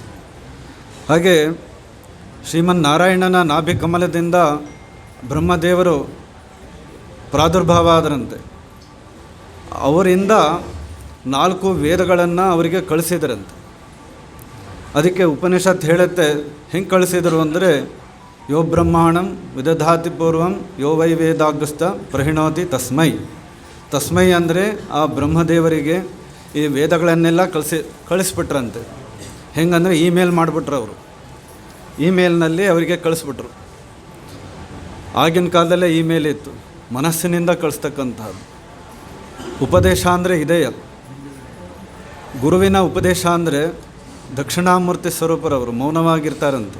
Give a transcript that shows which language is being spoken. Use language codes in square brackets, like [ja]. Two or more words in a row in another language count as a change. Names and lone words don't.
[kn] ಹಾಗೆ ಶ್ರೀಮನ್ನಾರಾಯಣನ ನಾಭಿ ಕಮಲದಿಂದ ಬ್ರಹ್ಮದೇವರು ಪ್ರಾದುರ್ಭಾವ ಆದರಂತೆ. ಅವರಿಂದ 4 ವೇದಗಳನ್ನು ಅವರಿಗೆ ಕಳಿಸಿದ್ರಂತೆ. ಅದಕ್ಕೆ ಉಪನಿಷತ್ ಹೇಳುತ್ತೆ, ಹೆಂಗೆ ಕಳಿಸಿದರು ಅಂದರೆ, [sa] ಯೋ ಬ್ರಹ್ಮಾಣಂ ವಿದಧಾತಿ ಪೂರ್ವಂ ಯೋ ವೈ ವೇದಾಗ್ರಸ್ತ ಪ್ರಹಿಣೋತಿ ತಸ್ಮೈ. [kn] ತಸ್ಮೈ ಅಂದರೆ ಆ ಬ್ರಹ್ಮದೇವರಿಗೆ ಈ ವೇದಗಳನ್ನೆಲ್ಲ ಕಳಿಸ್ಬಿಟ್ರಂತೆ. ಹೆಂಗಂದರೆ ಇಮೇಲ್ ಮಾಡಿಬಿಟ್ರು ಅವರು. ಇಮೇಲ್ನಲ್ಲಿ ಅವರಿಗೆ ಕಳಿಸ್ಬಿಟ್ರು. ಆಗಿನ ಕಾಲದಲ್ಲೇ ಇಮೇಲ್ ಇತ್ತು, ಮನಸ್ಸಿನಿಂದ ಕಳಿಸ್ತಕ್ಕಂಥದ್ದು. ಉಪದೇಶ ಅಂದರೆ ಇದೆಯ ಗುರುವಿನ ಉಪದೇಶ ಅಂದರೆ ದಕ್ಷಿಣಾಮೂರ್ತಿ ಸ್ವರೂಪರವರು ಮೌನವಾಗಿರ್ತಾರಂತೆ.